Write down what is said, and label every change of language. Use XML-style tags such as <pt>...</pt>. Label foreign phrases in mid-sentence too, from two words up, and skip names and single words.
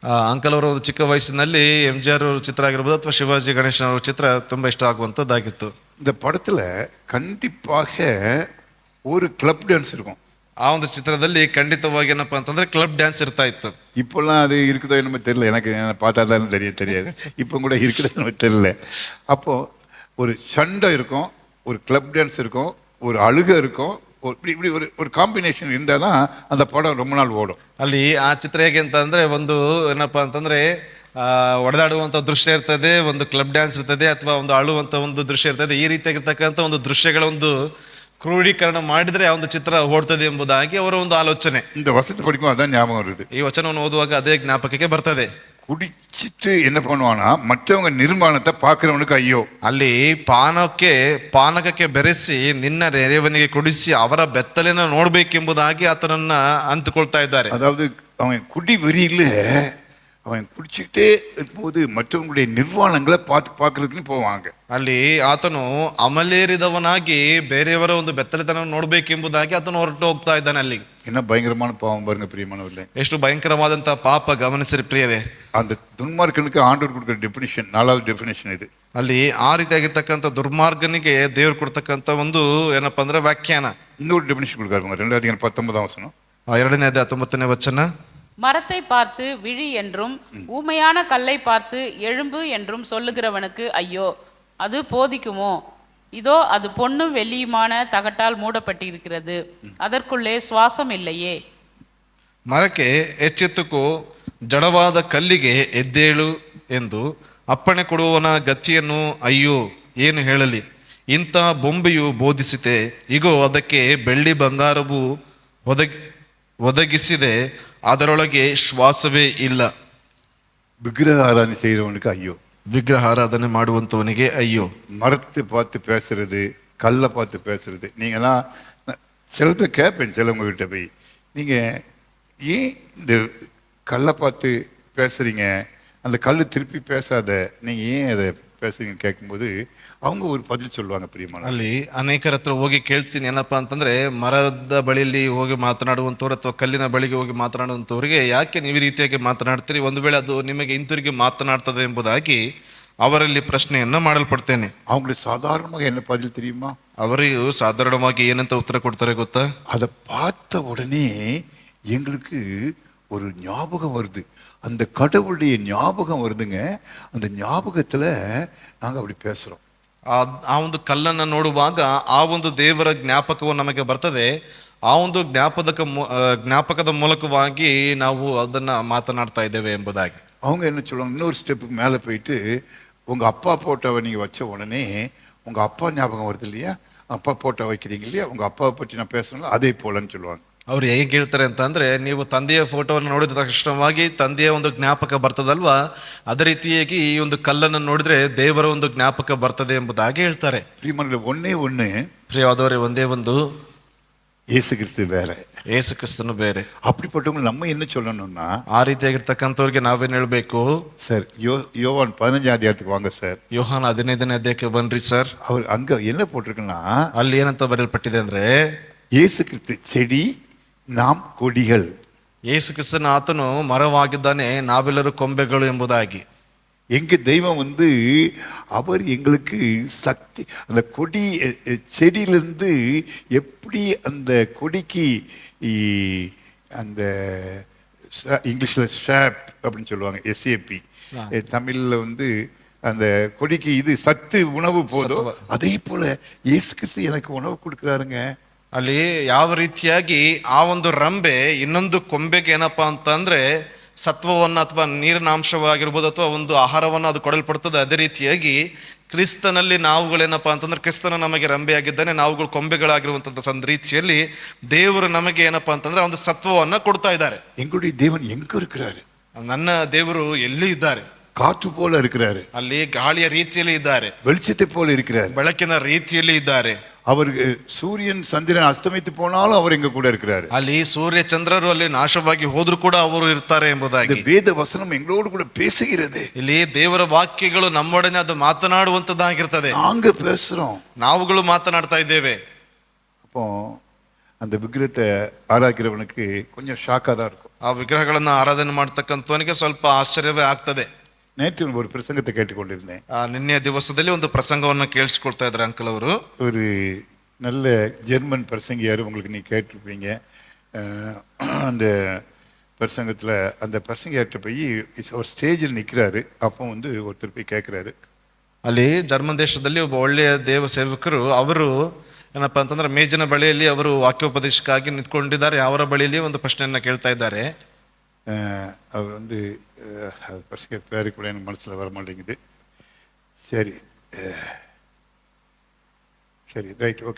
<kn>ಅಂಕಲ್ ಅವರ ಒಂದು ಚಿಕ್ಕ ವಯಸ್ಸಿನಲ್ಲಿ MGR ಚಿತ್ರ ಆಗಿರ್ಬೋದು ಅಥವಾ ಶಿವಾಜಿ ಗಣೇಶನ್ ಅವರ ಚಿತ್ರ ತುಂಬಾ ಇಷ್ಟ ಆಗುವಂತದ್ದಾಗಿತ್ತು.</kn> <ta>இந்த படத்துல கண்டிப்பாக ஒரு</ta> <en>club dance</en> <ta>இருக்கும்.</ta> <kn>ಆ ಒಂದು ಚಿತ್ರದಲ್ಲಿ ಖಂಡಿತವಾಗಿ ಏನಪ್ಪಾ ಅಂತಂದ್ರೆ</kn> <en>club dance</en> <kn>ಇರ್ತಾ ಇತ್ತು.</kn> <ta>இப்போல்லாம் அது இருக்குதோ என்னமோ தெரியல, எனக்கு பார்த்தா தான் தெரியாது. இப்போ கூட இருக்குதோ என்னமோ தெரியல. அப்போ ஒரு சண்டை இருக்கும், ஒரு</ta> <en>club dance</en> <ta>இருக்கும், ஒரு அழுகை இருக்கும், இப்படி ஒரு காம்பினேஷன் இருந்தால் தான் அந்த படம் ரொம்ப நாள் ஓடும்.</ta> <kn>ಅಲ್ಲಿ ಆ ಚಿತ್ರ ಹೇಗೆ ಅಂತಂದ್ರೆ ಒಂದು ಏನಪ್ಪಾ ಅಂತಂದ್ರೆ ಒಡೆದಾಡುವಂಥ ದೃಶ್ಯ ಇರ್ತದೆ, ಒಂದು</kn> <en>club dance</en> <kn>ಇರ್ತದೆ, ಅಥವಾ ಒಂದು ಅಳುವಂಥ ಒಂದು ದೃಶ್ಯ ಇರ್ತದೆ. ಈ ರೀತಿಯಾಗಿರ್ತಕ್ಕಂಥ ಒಂದು ದೃಶ್ಯಗಳ ಒಂದು ಕ್ರೋಢೀಕರಣ ಮಾಡಿದರೆ ಆ ಒಂದು ಚಿತ್ರ ಓಡ್ತದೆ ಎಂಬುದಾಗಿ ಅವರ ಒಂದು ಆಲೋಚನೆ.</kn> <ta>இந்த வசனத்தை படிக்கும் அதான் ஞாபகம் வருது.</ta> <kn>ಈ ವಚನವನ್ನು ಓದುವಾಗ ಅದೇ ಜ್ಞಾಪಕಕ್ಕೆ ಬರ್ತದೆ.</kn> <ta>குடிச்சிட்டு என்ன பண்ணுவானா, மற்றவங்க நிர்மாணத்தை பார்க்கிறவனுக்கு ஐயோ.</ta> <kn>ಅಲ್ಲಿ ಪಾನಕಕ್ಕೆ ಬೆರೆಸಿ ನಿನ್ನ ನೆರೆಯವನಿಗೆ ಕುಡಿಸಿ ಅವರ ಬೆತ್ತಲೆನ ನೋಡ್ಬೇಕೆಂಬುದಾಗಿ ಆತನನ್ನ ಅಂದುಕೊಳ್ತಾ ಇದ್ದಾರೆ.</kn> <ta>அதாவது அவன் குடி வெறியில அவன் குடிச்சுக்கிட்டே இருக்கும்போது மற்றவங்களுடைய நிர்வாணங்களை பார்க்கறதுக்குன்னு போவாங்க.</ta> <kn>ಅಲ್ಲಿ ಆತನು ಅಮಲೇರಿದವನಾಗಿ ಬೇರೆಯವರ ಒಂದು ಬೆತ್ತಲೆತನ ನೋಡ್ಬೇಕೆಂಬುದಾಗಿ ಆತನು ಹೊರಟು ಹೋಗ್ತಾ ಇದ್ದಾನೆ. ಅಲ್ಲಿ</kn> <ta>என்ன பயங்கரமான பாவம் பாருங்க பிரியமானவர்களே.</ta> <kn>ಎಷ್ಟು ಭಯಂಕರವಾದಂತಹ ಪಾಪ ಗಮನಿಸಿರಿ ಪ್ರಿಯರೇ.</kn> <ta>அந்த துன்மார்க்கனுக்கு ஆண்டவர் கொடுக்குற டெஃபினிஷன், 4வது டெஃபினிஷன் ಇದು.</ta> <kn>ಅಲ್ಲಿ ಆ ರೀತಿಯಾಗಿರ್ತಕ್ಕಂಥ ದುರ್ಮಾರ್ಗನಿಗೆ ದೇವರು ಕೊಡ್ತಕ್ಕಂಥ ಒಂದು ಏನಪ್ಪಾ ಅಂದ್ರೆ ವ್ಯಾಖ್ಯಾನ.</kn> <ta>இன்னொரு டெஃபினிஷன் கொடுக்காருங்க, 2:19 வசனம்.</ta> <kn>2:19 ವಚನ.</kn> <ta>மரத்தை பார்த்து விழி என்றும் ஊமையான கல்லை பார்த்து எழும்பு என்றும் சொல்லுகிறவனுக்கு ஐயோ, அது போதிக்குமோ? இதோ அது பொன்னும் வெள்ளியுமான தகட்டால் மூடப்பட்டிருக்கிறது, அதற்குள்ளே சுவாசம் இல்லையே.</ta> <kn>ಮರಕ್ಕೆ ಎಚ್ಚೆತ್ತುಕೋ, ಜಡವಾದ ಕಲ್ಲಿಗೆ ಎದ್ದೇಳು ಎಂದು ಅಪ್ಪಣೆ ಕೊಡುವವನ ಗತಿಯನ್ನು ಅಯ್ಯೋ ಏನು ಹೇಳಲಿ. ಇಂಥ ಬೊಂಬೆಯು ಬೋಧಿಸಿತೆ, ಇಗೋ ಅದಕ್ಕೆ ಬೆಳ್ಳಿ ಬಂಗಾರವು ಒದಗಿಸಿದೆ, ಅದರೊಳಗೆ ಶ್ವಾಸವೇ ಇಲ್ಲ.</kn> <ta>விக்கிரக ஆராதனை செய்கிறவனுக்கு ஐயோ.</ta> <kn>ವಿಗ್ರಹ ಆರಾಧನೆ ಮಾಡುವಂತವನಿಗೆ ಅಯ್ಯೋ.</kn> <ta>மரத்தை பார்த்து பேசுறது, கல்லை பார்த்து பேசுறது. நீங்களாம் சிலத்தை கேட்பேன் சிலவங்ககிட்ட போய், நீங்கள் ஏன் இந்த கல்லை பார்த்து பேசுகிறீங்க, அந்த கல் திருப்பி பேசாத, நீங்கள் ஏன் அதை பேசுறீங்கன்னு கேட்கும்போது அவங்க ஒரு பதில் சொல்லுவாங்க. பிரியமான</ta> <kn>ಅಲ್ಲಿ ಅನೇಕರ ಹತ್ರ ಹೋಗಿ ಕೇಳ್ತೀನಿ, ಏನಪ್ಪಾ ಅಂತಂದ್ರೆ ಮರದ ಬಳಿಯಲ್ಲಿ ಹೋಗಿ ಮಾತನಾಡುವಂಥವ್ರು ಅಥವಾ ಕಲ್ಲಿನ ಬಳಿಗೆ ಹೋಗಿ ಮಾತನಾಡುವಂಥವ್ರಿಗೆ ಯಾಕೆ ನೀವು ಈ ರೀತಿಯಾಗಿ ಮಾತನಾಡ್ತೀರಿ, ಒಂದು ವೇಳೆ ಅದು ನಿಮಗೆ ಹಿಂತಿರುಗಿ ಮಾತನಾಡ್ತದೆ ಎಂಬುದಾಗಿ ಅವರಲ್ಲಿ ಪ್ರಶ್ನೆಯನ್ನ ಮಾಡಲ್ಪಡ್ತೇನೆ.</kn> <ta>அவங்களுக்கு சாதாரணமாக என்ன பதில் தெரியுமா?</ta> <kn>ಅವರಿಗೂ ಸಾಧಾರಣವಾಗಿ ಏನಂತ ಉತ್ತರ ಕೊಡ್ತಾರೆ ಗೊತ್ತಾ?</kn> <ta>அதை பார்த்த உடனே எங்களுக்கு ஒரு ஞாபகம் வருது, அந்த கடவுளுடைய ஞாபகம் வருதுங்க. அந்த ஞாபகத்துல நாங்க அப்படி பேசுறோம்.</ta> <kn>ಆ ಒಂದು ಕಲ್ಲನ್ನು ನೋಡುವಾಗ ಆ ಒಂದು ದೇವರ ಜ್ಞಾಪಕವು ನಮಗೆ ಬರ್ತದೆ. ಆ ಒಂದು ಜ್ಞಾಪಕದ ಮೂಲಕವಾಗಿ ನಾವು ಅದನ್ನ ಮಾತನಾಡ್ತಾ ಇದ್ದೇವೆ ಎಂಬುದಾಗಿ.</kn> <ta>அவங்க என்ன சொல்லுவாங்க, இன்னொரு ஸ்டெப்புக்கு மேலே போயிட்டு, உங்க அப்பா போட்டோவை நீங்க வச்ச உடனே உங்க அப்பா ஞாபகம் வருது இல்லையா, அப்பா போட்டோ வைக்கிறீங்க இல்லையா, உங்க அப்பாவை பற்றி நான் பேசணும் அதே போலன்னு சொல்லுவாங்க.</ta> <kn>ಅವ್ರು ಹೇಗೆ ಹೇಳ್ತಾರೆ ಅಂತ ಅಂದ್ರೆ, ನೀವು ತಂದೆಯ ಫೋಟೋವನ್ನು ನೋಡಿದ ತಕ್ಷಣವಾಗಿ ತಂದೆಯ ಒಂದು ಜ್ಞಾಪಕ ಬರ್ತದಲ್ವಾ, ಅದೇ ರೀತಿಯಾಗಿ ಈ ಒಂದು ಕಲ್ಲನ್ನು ನೋಡಿದ್ರೆ ದೇವರ ಒಂದು ಜ್ಞಾಪಕ ಬರ್ತದೆ ಎಂಬುದಾಗಿ ಹೇಳ್ತಾರೆ.</kn> <ta>ஒன்னே ஒன்று</ta> <kn>ಪ್ರಿಯವಾದವರೇ, ಒಂದೇ ಒಂದು, ಯೇಸು ಕ್ರಿಸ್ತು ಬೇರೆ, ಯೇಸು ಕ್ರಿಸ್ತನು ಬೇರೆ.</kn> <ta>அப்படிப்பட்டவங்க நம்ம என்ன சொல்லணும்னா,</ta> <kn>ಆ ರೀತಿಯಾಗಿರ್ತಕ್ಕಂಥವ್ರಿಗೆ ನಾವೇನ್ ಹೇಳ್ಬೇಕು?</kn> <ta>ಸರ್ யோவான் 15 அதிகாரத்துக்கு வாங்க சார்.</ta> <kn>ಯೋಹಾನ 15ನೇ ಅಧ್ಯಾಯಕ್ಕೆ ಬನ್ರಿ ಸರ್.</kn> <ta>அவர் அங்க என்ன போட்டிருக்குன்னா,</ta> <kn>ಅಲ್ಲಿ ಏನಂತ ಬರೆಯಲ್ಪಟ್ಟಿದೆ ಅಂದ್ರೆ,</kn> <ta>ಯೇಸು ಕ್ರಿಸ್ತು செடி, நாம் கொடிகள்.</ta> <kn>ಯೇಸು ಕ್ರಿಸ್ತನ ಆತನು ಮರವಾಗಿದ್ದಾನೆ, ನಾವೆಲ್ಲರೂ ಕೊಂಬೆಗಳು ಎಂಬುದಾಗಿ.</kn> <ta>எங்க தெய்வம் அவர் எங்களுக்கு சக்தி, அந்த கொடி செடியிலிருந்து எப்படி அந்த கொடிக்கு அந்த இங்கிலீஷில் ஷாப் அப்படின்னு சொல்லுவாங்க, எஸ்ஏபி, தமிழில் அந்த கொடிக்கு இது சத்து உணவு போதும், அதே போல இயேசு கிறிஸ்து எனக்கு உணவு கொடுக்குறாருங்க.</ta> <kn>ಅಲ್ಲಿ ಯಾವ ರೀತಿಯಾಗಿ ಆ ಒಂದು ರಂಬೆ ಇನ್ನೊಂದು ಕೊಂಬೆಗೆ ಏನಪ್ಪಾ ಅಂತಂದ್ರೆ ಸತ್ವವನ್ನು ಅಥವಾ ನೀರಿನ ಅಂಶವಾಗಿರ್ಬೋದು ಅಥವಾ ಒಂದು ಆಹಾರವನ್ನು ಅದು ಕೊಡಲ್ಪಡ್ತದೆ, ಅದೇ ರೀತಿಯಾಗಿ ಕ್ರಿಸ್ತನಲ್ಲಿ ನಾವುಗಳೇನಪ್ಪಾ ಅಂತಂದ್ರೆ ಕ್ರಿಸ್ತನ ನಮಗೆ ರಂಬೆಯಾಗಿದ್ದಾನೆ, ನಾವುಗಳು ಕೊಂಬೆಗಳಾಗಿರುವಂತಹ ರೀತಿಯಲ್ಲಿ ದೇವರು ನಮಗೆ ಏನಪ್ಪಾ ಅಂತಂದ್ರೆ ಒಂದು ಸತ್ವವನ್ನ ಕೊಡ್ತಾ ಇದ್ದಾರೆ.</kn> <ta>எங்களுடைய தேவன் எங்க இருக்கிறாரு?</ta> <kn>ನನ್ನ ದೇವರು ಎಲ್ಲಿ ಇದ್ದಾರೆ?</kn> <ta>காற்று போல இருக்கிறாரு,</ta> <kn>ಅಲ್ಲಿ ಗಾಳಿಯ ರೀತಿಯಲ್ಲಿ ಇದ್ದಾರೆ,</kn> <ta>வெளிச்சத்தை போல இருக்கிறாரு,</ta> <kn>ಬೆಳಕಿನ ರೀತಿಯಲ್ಲಿ ಇದ್ದಾರೆ.</kn> <ta>அவர் சூரியன் சந்திரன் அஸ்தமித்து போனாலும் அவர் எங்க கூட இருக்கிறாரு.</ta> <kn>ಅಲ್ಲಿ ಸೂರ್ಯ ಚಂದ್ರರು ಅಲ್ಲಿ ನಾಶವಾಗಿ ಹೋದ್ರು ಕೂಡ ಅವರು ಇರ್ತಾರೆ ಎಂಬುದಾಗಿ</kn> <ta>வேத வசனம் எங்களோடு கூட பேசுகிறது.</ta> <kn>ಇಲ್ಲಿ ದೇವರ ವಾಕ್ಯಗಳು ನಮ್ಮೊಡನೆ ಅದು ಮಾತನಾಡುವಂತದ್ದಾಗಿರ್ತದೆ,</kn> <ta>நாங்க பேசுறோம்,</ta> <kn>ನಾವುಗಳು ಮಾತನಾಡ್ತಾ ಇದ್ದೇವೆ.</kn> <ta>அப்போ அந்த விக்கிரகத்தை ஆராய்க்கிறவனுக்கு கொஞ்சம் ஷாக்கா தான் இருக்கும்.</ta> <kn>ಆ ವಿಗ್ರಹಗಳನ್ನ ಆರಾಧನೆ ಮಾಡ್ತಕ್ಕಂಥವನಿಗೆ ಸ್ವಲ್ಪ ಆಶ್ಚರ್ಯವೇ ಆಗ್ತದೆ.</kn> <ta>நேற்று ஒரு பிரசங்கத்தை கேட்டுக்கொண்டிருந்தேன்.</ta> <kn>ನಿನ್ನೆ ದಿವಸದಲ್ಲಿ ಒಂದು ಪ್ರಸಂಗವನ್ನು ಕೇಳಿಸ್ಕೊಳ್ತಾ ಇದ್ದಾರೆ ಅಂಕಲ್ ಅವರು.</kn> <ta>ஒரு நல்ல ஜெர்மன் பிரசங்கியார், உங்களுக்கு நீ கேட்டிருப்பீங்க. அந்த பிரசங்கத்தில் அந்த பிரசங்கியார்கிட்ட போய் ஒரு ஸ்டேஜில் நிற்கிறாரு. அப்போ ஒருத்தர் போய் கேட்குறாரு.</ta> <kn>ಅಲ್ಲಿ ಜರ್ಮನ್ ದೇಶದಲ್ಲಿ ಒಬ್ಬ ಒಳ್ಳೆಯ ದೇವ ಸೇವಕರು, ಅವರು ಏನಪ್ಪಾ ಅಂತಂದ್ರೆ ಮೇಜಿನ ಬಳಿಯಲ್ಲಿ ಅವರು ವಾಕ್ಯೋಪದೇಶಕ್ಕಾಗಿ ನಿಂತ್ಕೊಂಡಿದ್ದಾರೆ. ಅವರ ಬಳಿಯಲ್ಲಿ ಒಂದು ಪ್ರಶ್ನೆಯನ್ನ ಕೇಳ್ತಾ ಇದ್ದಾರೆ.</kn> <ta>அவர் வந்து பசங்க பேரு கூட எனக்கு மனசில் வர மாட்டேங்குது. சரி சரி</ta> <en>right okay.</en>